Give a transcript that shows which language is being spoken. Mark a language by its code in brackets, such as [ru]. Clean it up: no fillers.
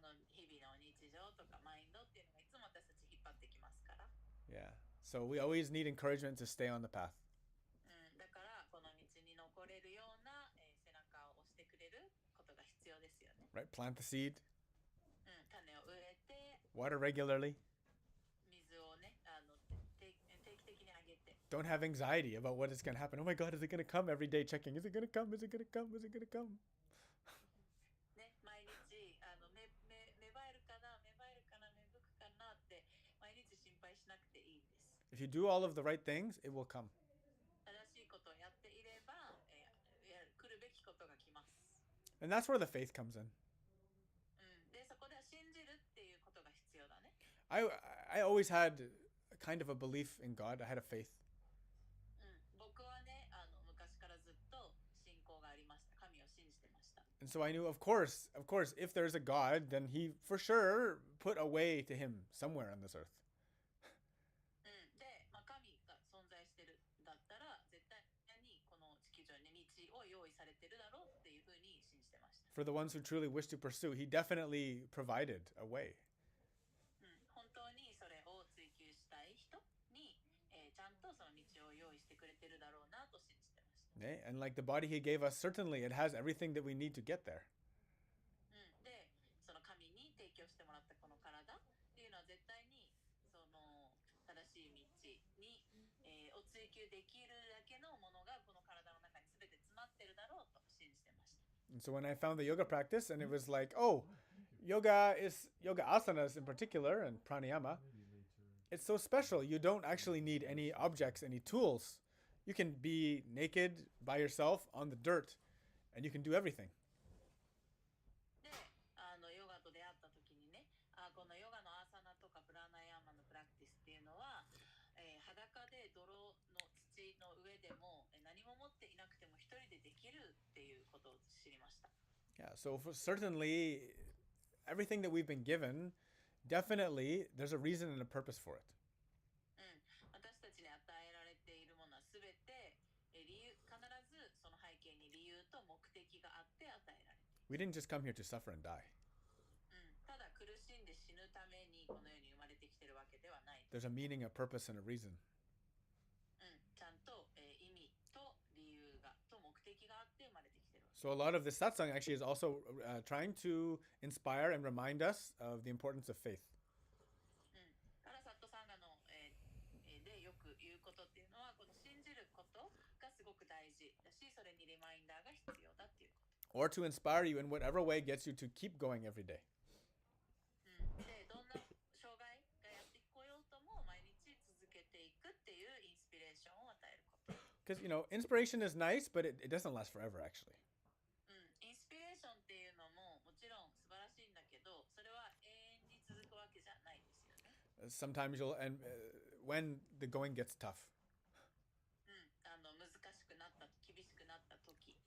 [ja] 日々の日常とかマインドっていうのがいつも私たち引っ張ってきますから、 [en] Yeah. So we always need encouragement to stay on the path. [ja] だからこの道に残れるような、背中を押してくれることが必要ですよね。 [en] Right? Plant the seed, [ja] 種を植えて [en] water regularly. [ja] 水をね定期的にあげて、 [en] Don't have anxiety about what is going to happen. Oh my God, is it going to come? Every day checking. Is it going to come? Is it going to come? Is it going to come? [ja] ね、毎日芽生えるかな芽生えるかな芽吹くかなって毎日心配しなくていいんです。 [en] If you do all of the right things, it will come. [ja] 正しいことをやっていれば、来るべきことが来ます。 [en] And that's where the faith comes in. [ja] でそこでは信じるっていうことが必要だね。 [en] I always had kind of a belief in God. I had a faith. [ja] 僕はね昔からずっと信仰がありました。神を信じてました。 [en] And so I knew, of course, if there's a God, then he for sure put a way to him somewhere on this earth. [ja] で、神が存在してるんだったら絶対にこの地球上に道を用意されてるだろうっていうふうに信じてました。 [en] For the ones who truly wish to pursue, he definitely provided a way. [ja] 本当にそれを追求したい人に、ちゃんとその道を用意してくれてるだろうなと信じてました。 [en] And like the body he gave us, certainly it has everything that we need to get there. [ja] で、その神に提供してもらったこの体っていうのは絶対にその正しい道に、を追求できるだけのものがこの体の中に全て詰まってるだろうと信じてました。 [en] And so when I found the yoga practice and it was like, oh, yoga asanas in particular and pranayama, it's so special. You don't actually need any objects, any tools. You can be naked by yourself on the dirt and you can do everything. [ja] で、ヨガと出会った時にね、このヨガのアーサナとかプラナヤーマのプラクティスっていうのは、裸で泥の土の上でも何も持っていなくても一人でできるっていうことを知りました。 [en] Yeah, so certainly everything that we've been given, definitely there's a reason and a purpose for it. [ja] 私たちに与えられているものはすべて必ずその背景に理由と目的があって与えられている。 [en] We didn't just come here to suffer and die. [ja] ただ苦しんで死ぬためにこの世に生まれてきてるわけではない。 [en] There's a meaning, a purpose, and a reason. [ja] ちゃんと、意味と理由がと目的があって生まれてきてる。 [en] So a lot of this satsang actually is also trying to inspire and remind us of the importance of faith. [ja] だからサットサンガの、でよく言うことっていうのはこの信じることがすごく大事だし、それにリマインダーが必要だっていうこと。 [en] Or to inspire you in whatever way gets you to keep going every day. [ja] でどんな障害がやってこようとも毎日続けていくっていうインスピレーションを与えること。 [en] Because, inspiration is nice, but it doesn't last forever, actually. [ja] インスピレーションっていうのももちろん素晴らしいんだけど、それは永遠に続くわけじゃないですよね。 [en] Sometimes when the going gets tough, [ja] 難しくなった厳しくなった時、